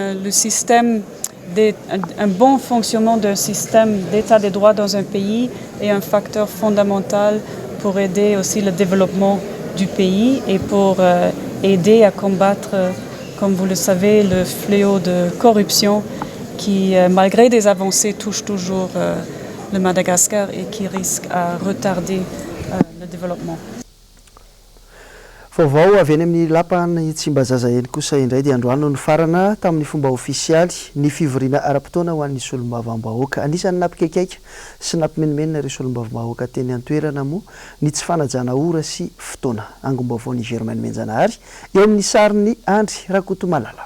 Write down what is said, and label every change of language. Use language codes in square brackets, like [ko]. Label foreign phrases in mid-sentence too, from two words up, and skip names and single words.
[fr] un bon fonctionnement d'un système d'état des droits dans un pays est un facteur fondamental pour aider aussi le développement du pays et pour aider à combattre, comme vous le savez, le fléau de corruption qui, malgré des avancées, touche toujours le Madagascar et qui risque à retarder le développement. [mg] Vaovao avy eny amin'ny lapany Tsimbazaza eny kosa indray dia androany ny farana tamin'ny fomba ofisialy ny fivoriana ara-potoana ho an'ny solombavam-bahoaka. Anisany napikaiky sy nampimenimena ireo solombavam-bahoaka teny an-toerana moa ny tsy fanajana ora sy fotoana. Angom-baovao ny Germaine Menjanahary eo amin'ny sariny Andry Rakotomalala.